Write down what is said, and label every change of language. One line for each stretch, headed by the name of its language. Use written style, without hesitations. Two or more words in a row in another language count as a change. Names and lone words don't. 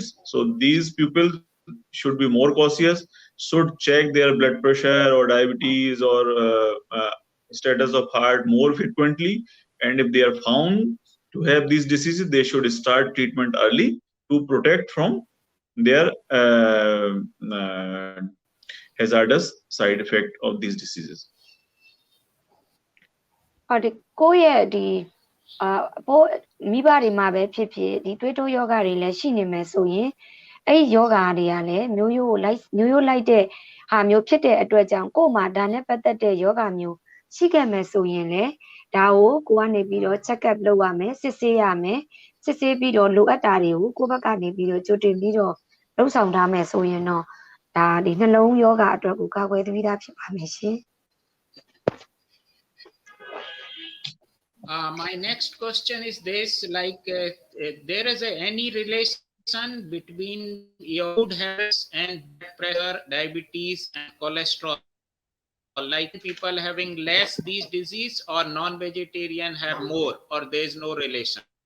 English: So these people should be more cautious, should check their blood pressure or diabetes or status of heart more frequently. And if they are found to have these diseases, they should start treatment early to protect from their hazardous side effect of these diseases.
Burmese: ဟုတ်တယ်ကိုယ့်ရဲ့ဒီဘောမိဘတွေမှာပဲဖြစ်ဖြစ်ဒီသွေးတိုးယောဂတွေလည်းရှိနေမယ်ဆိုရင်အဲ့ဒီယောဂတွေကလည်းမျိုးရိုးလိုက်တဲ့ဟာမျိုးဖြစ်တဲ့အတွက်ကြောင့်ကိုယ်မှာဒါနဲ့ပတ်သက်တဲ့ယောဂမျိုးရှိခဲ့မယ်ဆိုရင်လည်းဒါကိုကိုကနေပြီးတော့
English: check up
Burmese: လုပ်ရမယ်စစ်ဆေးရမယ်စစ်ဆေးပြီးတော့လိုအပ်တာတွေကိုကိုယ့်ဘက်ကနေပြီးတော့ကြိုတင်ပြီးတော့လုပ်ဆောင်ထားမယ်ဆိုရင်တော့ဒါဒီနှလုံးယောဂအတွက်ကိုကာကွယ်ပြီးသားဖြစ်ပါမယ်ရှင်
English: My next question is this, like there is any relation between your food habits and blood pressure, diabetes and cholesterol? Like people having less these disease or non-vegetarian have more, or there is no relation?